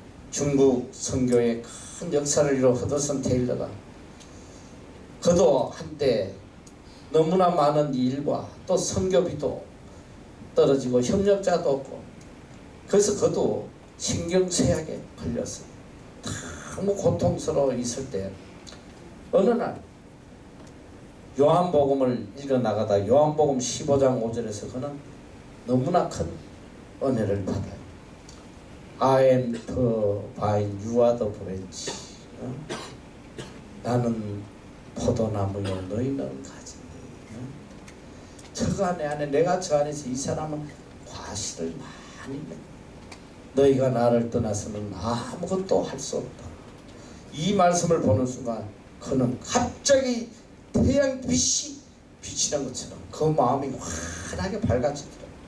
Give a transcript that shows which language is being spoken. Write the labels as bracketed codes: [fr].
[ko] 중국 선교의 큰 역사를 이룬 허드슨 테일러가, 그도 한때 너무나 많은 일과 또 선교비도 떨어지고 협력자도 없고, 그래서 그도 신경쇠약에 걸렸어요. 너무 고통스러워 있을 때 어느 날 요한복음을 읽어나가다 요한복음 15장 5절에서 그는 너무나 큰 은혜를 받아요. [en] I am the vine, you are the branch. [ko] 나는 포도나무요 너희는 가지. 저 안에 내가 저 안에서 이 사람은 과실을 많이 맺. 너희가 나를 떠나서는 아무것도 할 수 없다. 이 말씀을 보는 순간 그는 갑자기 태양빛이 비치는 것처럼 그 마음이 환하게 밝아지더라.